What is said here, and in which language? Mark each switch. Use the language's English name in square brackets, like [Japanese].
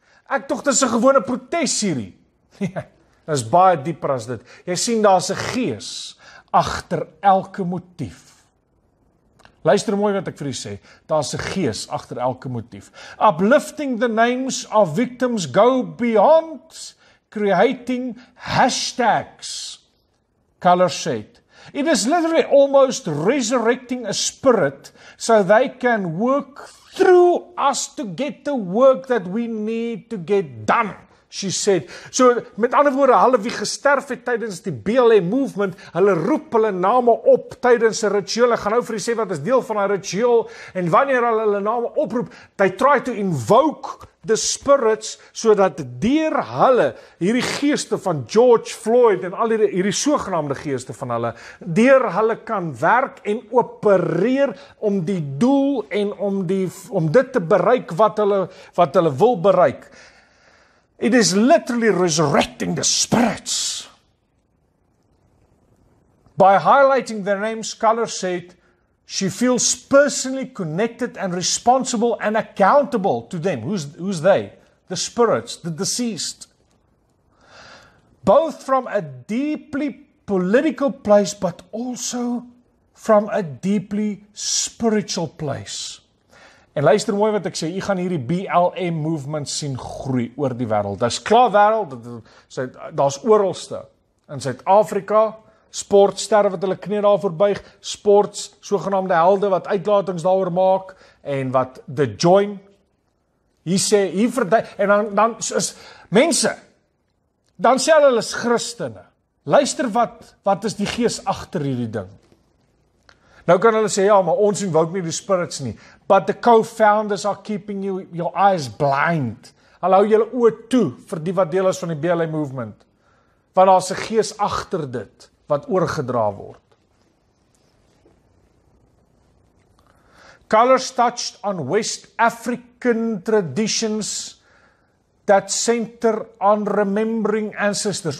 [Afrikaans] Ek tog dis 'n gewone protes hierdie. Dit is baie dieper as dit. Jy sien daar's 'n gees agter elke motief. Luister mooi wat ek vir u sê. Daar's 'n gees agter elke motief. [English] Uplifting the names of victims go beyond creating hashtags, Color said. It is literally almost resurrecting a spirit so they can work through us to get the work that we need to get done, she said. [Afrikaans] So, met ander woorde, hulle wie gesterf het tydens die BLM movement, hulle roep hulle name op tydens 'n ritueel. Ek gaan nou vir u sê wat is deel van 'n ritueel, en wanneer hulle name oproep, [English] they try to invoke the spirits, [Afrikaans] sodat deur hulle, hierdie geeste van George Floyd en al hierdie sogenaamde geeste van hulle, deur hulle kan werk en opereer om die doel en om dit te bereik wat hulle wil bereik. [English] It is literally resurrecting the spirits. By highlighting their names, Color said, she feels personally connected and responsible and accountable to them. Who's they? The spirits, the deceased. Both from a deeply political place, but also from a deeply spiritual place. [Afrikaans] En luister mooi wat ek sê, jy gaan hierdie BLM movement sien groei oor die wêreld. Dis klaar wêreld, daar's oralste. In Suid-Afrika, sportsterre wat hulle knie daarvoor buig, sports, sogenaamde helde wat uitlatings daaroor maak, en wat the join, hier sê, hier verduidelik, en dan is mense, dan sê hulle is Christene. Luister wat is die gees agter hierdie ding. Nou kan hulle sê, ja, maar ons invoke nie die spirits nie, [English] but the co-founders are keeping your eyes blind. [Afrikaans] Hulle hou julle oë toe vir die wat deel is van die BLM movement, want daar's 'n gees agter dit, wat oorgedra word. [English] Colors touched on West African traditions that center on remembering ancestors.